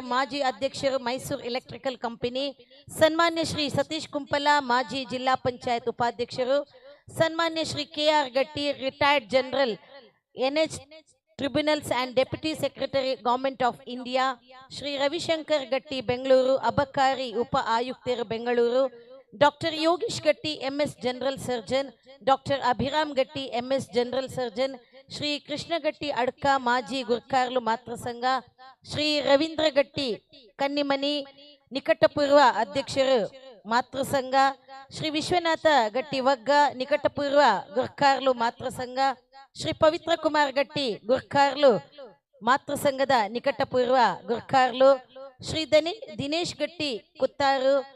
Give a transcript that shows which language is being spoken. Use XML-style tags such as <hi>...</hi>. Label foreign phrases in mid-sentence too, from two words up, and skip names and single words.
<kn>ಮಾಜಿ ಅಧ್ಯಕ್ಷರು ಮೈಸೂರು ಎಲೆಕ್ಟ್ರಿಕಲ್ ಕಂಪನಿ, ಸನ್ಮಾನ್ಯ ಶ್ರೀ ಸತೀಶ್ ಕುಂಪಲ ಮಾಜಿ ಜಿಲ್ಲಾ ಪಂಚಾಯತ್ ಉಪಾಧ್ಯಕ್ಷರು, ಸನ್ಮಾನ್ಯ ಶ್ರೀ KR ಗಟ್ಟಿ</kn> <en>retired general NH tribunals and deputy secretary government of India,</en> <kn>ಶ್ರೀ ರವಿಶಂಕರ್ ಗಟ್ಟಿ ಬೆಂಗಳೂರು ಅಬಕಾರಿ ಉಪ ಆಯುಕ್ತರು ಬೆಂಗಳೂರು, ಡಾಕ್ಟರ್ ಯೋಗೀಶ್ ಗಟ್ಟಿ MS</kn> <en>general surgeon,</en> <kn>ಡಾಕ್ಟರ್ ಅಭಿರಾಮ್ ಗಟ್ಟಿ MS</kn> <en>general surgeon,</en> <kn>ಶ್ರೀ ಕೃಷ್ಣ ಗಟ್ಟಿ ಅಡ್ಕ ಮಾಜಿ ಗುರ್ಕಾರ್ಲು ಮಾತೃ ಸಂಘ, ಶ್ರೀ ರವೀಂದ್ರ ಗಟ್ಟಿ ಕನ್ನಿಮನಿ ನಿಕಟಪೂರ್ವ ಅಧ್ಯಕ್ಷರು ಮಾತೃ ಸಂಘ, ಶ್ರೀ ವಿಶ್ವನಾಥ ಗಟ್ಟಿ ವಗ್ಗ ನಿಕಟಪೂರ್ವ ಗುರ್ಕಾರ್ಲು ಮಾತೃ ಸಂಘ, ಶ್ರೀ ಪವಿತ್ರ ಕುಮಾರ್ ಗಟ್ಟಿ ಗುರ್ಕಾರ್ಲು ಮಾತೃ ಸಂಘದ ನಿಕಟಪೂರ್ವ ಗುರ್ಕಾರ್ಲು, ಶ್ರೀ ದಿನೇಶ್ ಗಟ್ಟಿ ಕುತ್ತಾರು</kn>